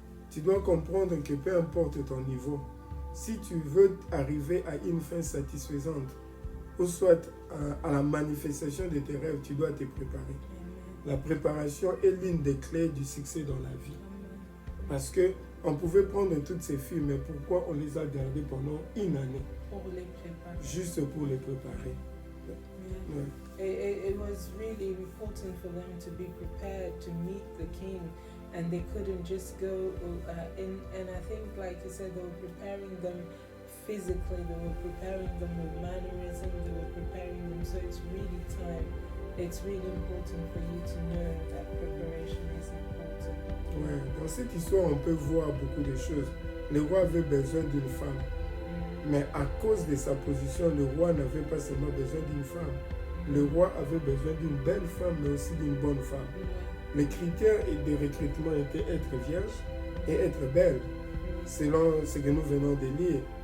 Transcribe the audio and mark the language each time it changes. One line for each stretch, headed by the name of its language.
French: Tu dois comprendre que peu importe ton niveau, si tu veux arriver à une fin satisfaisante, ou soit à la manifestation de tes rêves, tu dois te préparer. La préparation est l'une des clés du succès dans la vie. Parce que on pouvait prendre toutes ces filles, mais pourquoi on les a gardées pendant une année? Pour les préparer. Juste pour les préparer.
English: It was really important for them to be prepared to meet the king, and they couldn't just go in. And I think, like you said, they were preparing them physically, they were preparing them with mannerism, they were preparing them. So it's really time. It's really important for you to know that preparation is important.
French: Ouais, dans cette histoire, on peut voir beaucoup de choses. Le roi avait besoin d'une femme. Mais à cause de sa position, le roi n'avait pas seulement besoin d'une femme. Le roi avait besoin d'une belle femme, mais aussi d'une bonne femme. Les critères de recrutement étaient être vierge et être belle, selon ce que nous venons de lire.